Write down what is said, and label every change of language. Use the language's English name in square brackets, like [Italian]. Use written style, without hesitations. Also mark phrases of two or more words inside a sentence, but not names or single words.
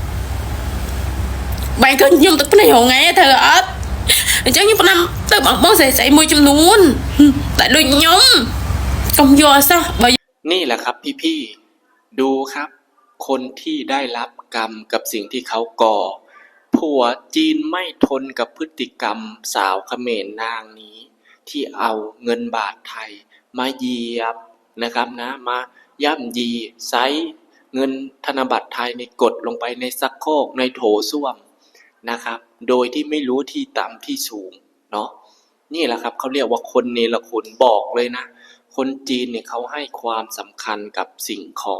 [Khmer] បាយឃើញខ្ញុំទឹកភ្នែកមួយថ្ងៃធ្វើអត់អញ្ចឹងខ្ញុំផ្ដាំទៅបងប្អូនស្រីៗមួយចំនួនតែដូចខ្ញុំកុំយកសោះបើ [Thai] นี่แหละครับพี่ๆดูครับคนที่ได้รับกรรมกับสิ่งที่เขาก่อผัวจีนไม่ทนกับ พฤติกรรมสาวเขมรนางนี้ที่เอาเงินบาทไทยมาเหยียบนะครับนะมาย่ำยีไซเงินธนบัตรไทยในกดลงไปในซักโครกในโถส้วมนะครับโดยที่ไม่รู้ที่ต่ำที่สูงเนาะนี่แหละครับเขาเรียกว่าคนเนรคุณบอกเลยนะคนจีนเนี่ยเขาให้ความสำคัญกับสิ่งของ